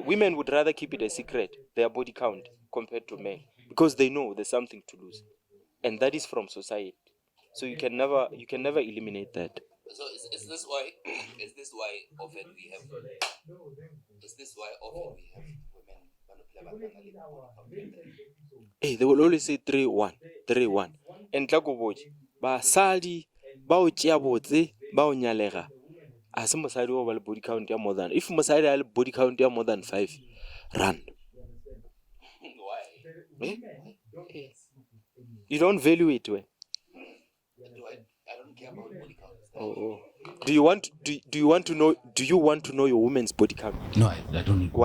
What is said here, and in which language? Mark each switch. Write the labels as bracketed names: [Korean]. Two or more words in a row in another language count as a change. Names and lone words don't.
[English] Women would rather keep it a secret, their body count, compared to men, because they know there's something to lose, and that is from society. So you can never eliminate that. So is this why often we have women? Hey, they will always say 3-1, 3-1. [Northern Sotho] And tlakoboji, basadi ba o tšea botse ba o nyalega. [English] As [Northern Sotho] mosadi o ba le [English] body count ya more than, if [Northern Sotho] mosadi a le [English] body count ya more than 5, run. Why? Hey. You don't value it, when? I don't care about body count. Oh. Do you want to know your woman's body count? No, I don't need.